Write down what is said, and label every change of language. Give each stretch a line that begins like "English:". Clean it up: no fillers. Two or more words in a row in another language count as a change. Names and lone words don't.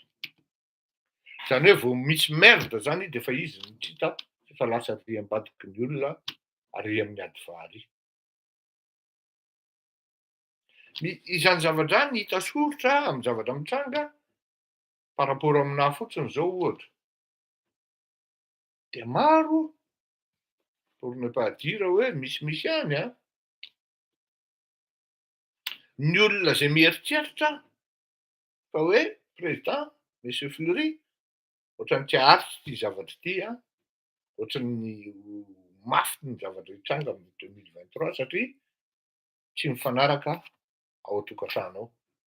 Malagasy: Zany hoe vao misy merde zany de efa izy no tsy hita, efa lasa arỳ ambadiky ny olona, arỳ amin'ny ady vary. Izany zavatra ny hita soritra amin'ny zavatra mitranga
French: par rapport
Malagasy: aminahy fotsiny zao ohatra. De maro,
French: pour ne pas dire
Malagasy: hoe misy ihany a. Ny olona zay mieritreritra fa hoe président Monsieur Fleury ohatrany tsy haharitra ity zavatra ity a, ohatrany mafy ny zavatra hitranga amin'ny 2023 satria tsy mifanaraka ao an-tokantrano ao.